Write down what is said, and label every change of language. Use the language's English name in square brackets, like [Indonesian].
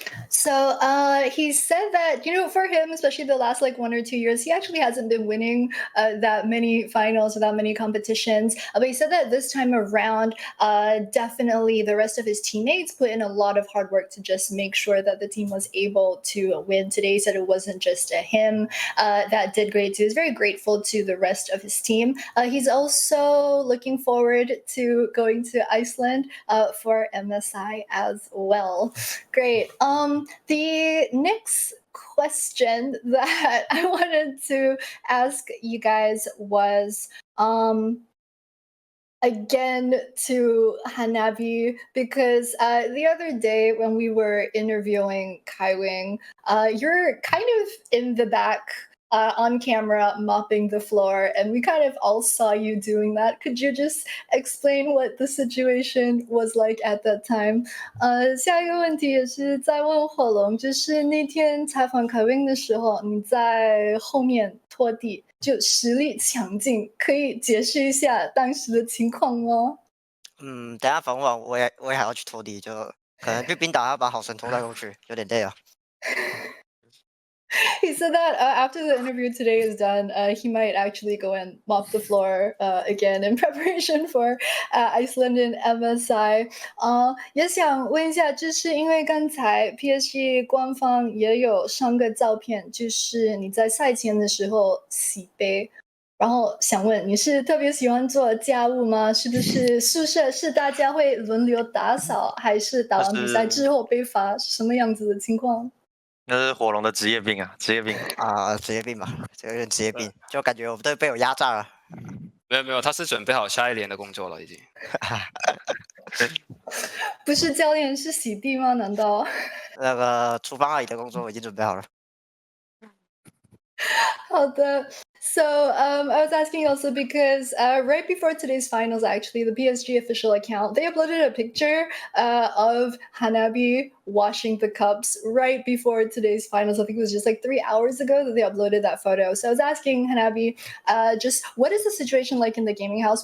[English] So he said that, for him, especially the last like 1 or 2 years, he actually hasn't been winning that many finals or that many competitions. But he said that this time around, definitely the rest of his teammates put in a lot of hard work to just make sure that the team was able to win today. He said it wasn't just him that did great too. He's very grateful to the rest of his team. He's also looking forward to going to Iceland for MSI as well. Great. The next question that I wanted to ask you guys was again to Hanabi, because the other day when we were interviewing Kaiwing, you're kind of in the back on camera mopping the floor, and we kind of all saw you doing that. Could you just explain what the situation was like at that time? [Chinese] 下一个问题也是在问火龙，就是那天采访凯文的时候，你在后面拖地，就实力强劲，可以解释一下当时的情况吗？等下访问完我也还要去拖地，就可能去冰岛要把好神拖带过去，有点累啊。 [English] He said that after the interview today is done, he might actually go and mop the floor again in preparation for Iceland and MSI. [Chinese] 也想问一下，就是因为刚才 PSG 官方也有上个照片，就是你在赛前的时候洗杯。然后想问你是特别喜欢做家务吗？是不是宿舍是大家会轮流打扫，还是打完比赛之后被罚？是什么样子的情况？那是火龙的职业病啊，职业病啊，职业病吧，这有点职业病，就感觉我们都被我压榨了。没有，他是准备好下一年的工作了已经。不是教练是洗地吗？难道？那个厨房阿姨的工作我已经准备好了。好的。 [English] So I was asking also because right before today's finals, actually, the PSG official account, they uploaded a picture of Hanabi washing the cups right before today's finals. I think it was just like 3 hours ago that they uploaded that photo. So I was asking Hanabi, just what is the situation like in the gaming house?